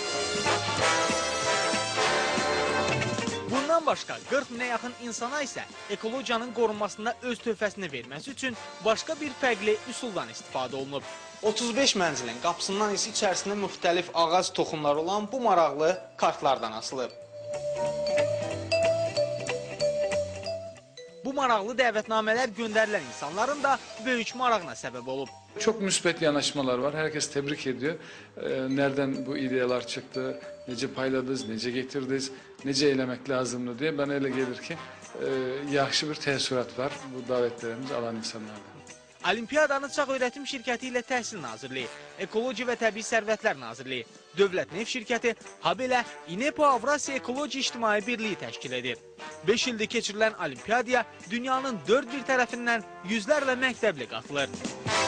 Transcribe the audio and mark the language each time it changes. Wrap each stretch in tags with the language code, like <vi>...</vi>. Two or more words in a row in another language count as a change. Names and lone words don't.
<az>Bundan başqa 40 minə yaxın insana isə ekologiyanın qorunmasında öz töhfəsini verməsi üçün başqa bir fərqli üsuldan istifadə olunub. 35 mənzilin qapısından isə içərisində müxtəlif ağac toxumları olan bu maraqlı kartlardan asılıb. Bu maraqlı dəvətnamələr göndərilən insanların da böyük marağına səbəb olub.</az> <tr>Çok müsbet yanaşmalar var. Herkes tebrik ediyor. Nereden bu ideyalar çıktı, nece payladınız, nece getirdiniz, nece eylemek lazımdı diye bana öyle gelir ki</tr> <az>yaxşı bir təəssürat var</az> <tr>bu davetlerimizi alan insanlardan.</tr> <az>Olimpiyadanı Çağ Öyrətim şirkəti ilə Təhsil Nazirliyi, Ekologiya və Təbii Sərvətlər Nazirliyi, Dövlət Neft şirkəti, habelə İNEP Avrasiya Ekologiya İctimai Birliyi təşkil edir. 5 ildir keçirilən olimpiyadaya dünyanın dörd bir tərəfindən yüzlərlə məktəbli qatılır.</az>